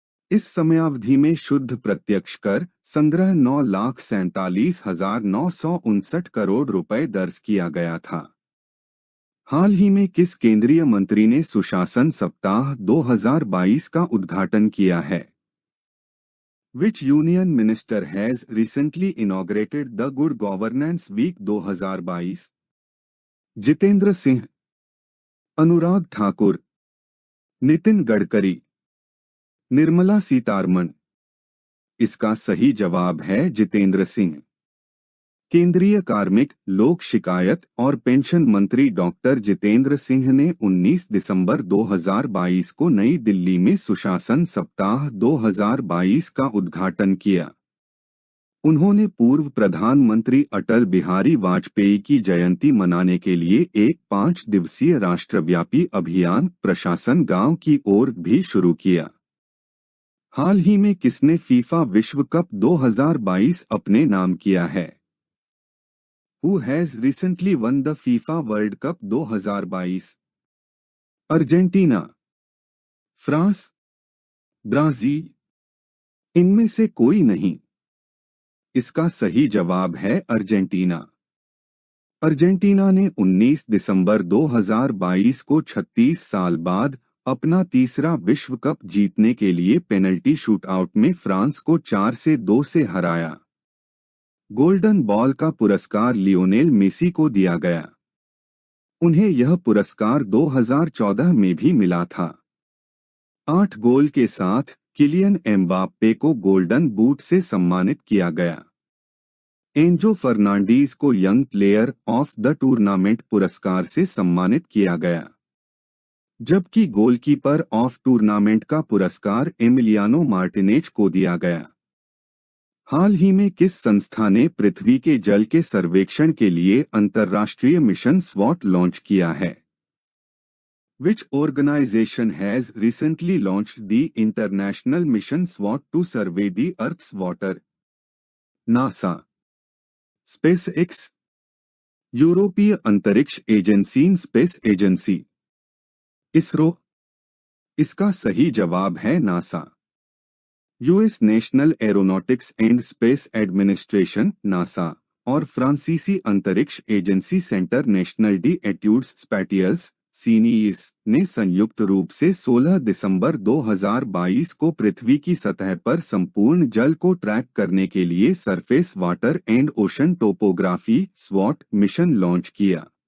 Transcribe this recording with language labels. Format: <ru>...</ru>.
<hi>इस समयावधि में शुद्ध प्रत्यक्ष कर संग्रह 9,47,959 करोड़ रुपए दर्ज किया गया था। हाल ही में किस केंद्रीय मंत्री ने सुशासन सप्ताह 2022 का उद्घाटन किया है?</hi> <en>Which union minister has recently inaugurated the Good Governance Week 2022?</en> <hi>Jitendra Singh, Anurag Thakur, Nitin Gadkari, Nirmala Sitharaman. इसका सही जवाब है जितेंद्र सिंह। केंद्रीय कार्मिक, लोक शिकायत और पेंशन मंत्री डॉक्टर जितेंद्र सिंह ने 19 दिसंबर 2022 को नई दिल्ली में सुशासन सप्ताह 2022 का उद्घाटन किया। उन्होंने पूर्व प्रधानमंत्री अटल बिहारी वाजपेयी की जयंती मनाने के लिए एक 5 दिवसीय राष्ट्रव्यापी अभियान प्रशासन गांव की ओर भी शुरू किया। हाल ही में किसने फीफा विश्व कप 2022 अपने नाम किया है?</hi> <en>Who has recently won the FIFA World Cup 2022?</en> <hi>Argentina, France, Brazil. इनमें से कोई नहीं। इसका सही जवाब है अर्जेंटीना। अर्जेंटीना ने 19 दिसंबर 2022 को 36 साल बाद अपना तीसरा विश्व कप जीतने के लिए पेनल्टी शूटआउट में फ्रांस को 4-2 से हराया। गोल्डन बॉल का पुरस्कार लियोनेल मेसी को दिया गया। उन्हें यह पुरस्कार 2014 में भी मिला था। 8 गोल के साथ किलियन एम्बाप्पे को गोल्डन बूट से सम्मानित किया गया। एंजो फर्नांडीज को young player of the tournament पुरस्कार से सम्मानित किया गया, जबकि गोलकीपर ऑफ टूर्नामेंट का पुरस्कार एमिलियानो मार्टिनेज को दिया गया। हाल ही में किस संस्था ने पृथ्वी के जल के सर्वेक्षण के लिए अंतर्राष्ट्रीय मिशन स्वॉट लॉन्च किया है?</hi> <en>Which organization has recently launched the international mission SWOT to survey the Earth's water?</en> <hi>NASA, SpaceX, यूरोपीय अंतरिक्ष एजेंसी स्पेस एजेंसी, इसरो। इसका सही जवाब है NASA. US national aeronautics and space administration NASA और फ्रांसीसी अंतरिक्ष एजेंसी सेंटर नेशनल डी एट्यूड्स स्पैटियल्स सीनीस ने संयुक्त रूप से 16 दिसंबर 2022 को पृथ्वी की सतह पर संपूर्ण जल को ट्रैक करने के लिए surface water and ocean topography स्वॉट mission launch किया।</hi>